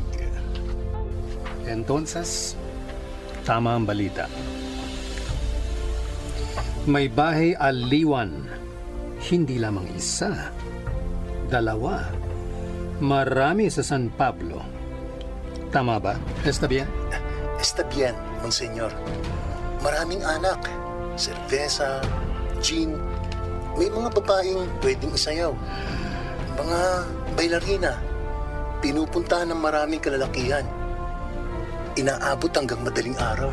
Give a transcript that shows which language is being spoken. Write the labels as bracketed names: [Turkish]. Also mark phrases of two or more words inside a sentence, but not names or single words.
[Filipino] Entonces, tama ang balita. May bahay aliwan, hindi lamang isa, dalawa, marami sa San Pablo. Tama ba? [Spanish] Está bien? Está bien, [Filipino] Monsenyor. Maraming anak, serbesa, gin, may mga babaeng pwedeng isayaw. Mga bailarina, pinupuntahan ng maraming kalalakihan. Inaabot hanggang madaling araw.